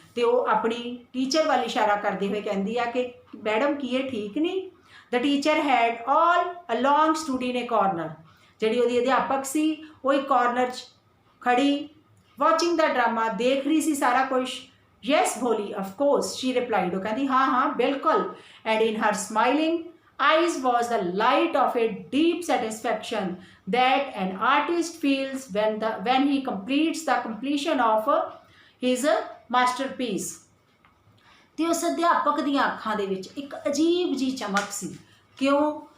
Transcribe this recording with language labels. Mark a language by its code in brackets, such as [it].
[pa] ਤੇ ਉਹ ਆਪਣੀ ਟੀਚਰ ਵੱਲ ਇਸ਼ਾਰਾ ਕਰਦੇ ਹੋਏ ਕਹਿੰਦੀ ਆ ਕਿ ਮੈਡਮ ਕੀ ਇਹ ਠੀਕ ਨਹੀਂ? [en] The teacher had all along stood in a corner. [pa] ਜਿਹੜੀ ਉਹਦੀ ਅਧਿਆਪਕ ਸੀ ਉਹ ਇੱਕ ਕਾਰਨਰ 'ਚ ਖੜੀ [en] watching the drama [pa] ਦੇਖ ਰਹੀ ਸੀ ਸਾਰਾ ਕੁਛ। [en] Yes Bholi of course she replied. [pa] ਉਹ ਕਹਿੰਦੀ ਹਾਂ ਹਾਂ ਬਿਲਕੁਲ। [en] And in her smiling eyes was the light of a deep satisfaction that an artist feels when he completes the completion of his masterpiece। [pa] ਤੇ ਉਸ ਅਧਿਆਪਕ ਦੀਆਂ ਅੱਖਾਂ ਦੇ ਵਿੱਚ ਇੱਕ ਅਜੀਬ ਜੀ ਚਮਕ ਸੀ। ਕਿਉਂ?